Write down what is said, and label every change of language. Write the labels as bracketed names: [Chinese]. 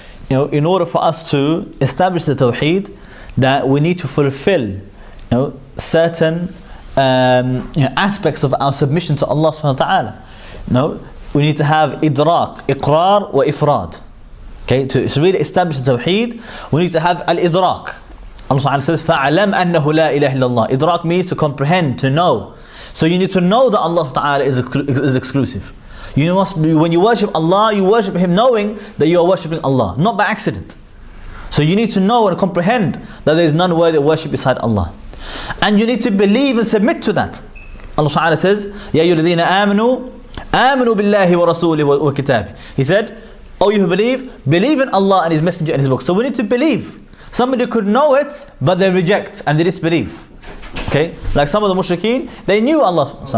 [English] You know, in order for us to establish the Tawheed, that we need to fulfill, certain aspects of our submission to Allah Subhanahu wa Ta'ala. We need to have idrak, iqrar wa ifrad. Okay, to really establish the Tawheed, we need to have al-idrak. Allah Ta'ala says, [Arabic] فَعَلَمْ أَنَّهُ لَا إِلَهِ إِلَّا اللَّهِ. [English] Idrak means to comprehend, to know. So you need to know that Allah Ta'ala is exclusive. You must, when you worship Allah, you worship Him knowing that you are worshipping Allah, not by accident. So you need to know and comprehend that there is none worthy of worship beside Allah. And you need to believe and submit to that. Allah Ta'ala says, [Arabic] يَا أَيُّهَا الَّذِينَ آمَنُوا بِاللَّهِ وَرَسُولِهِ وَكِتَابِهِ. [English] He said, oh, you who believe in Allah and His Messenger and His book. So we need to believe. Somebody could know it, but they reject and they disbelieve. Okay, like some of the mushrikeen, they knew Allah.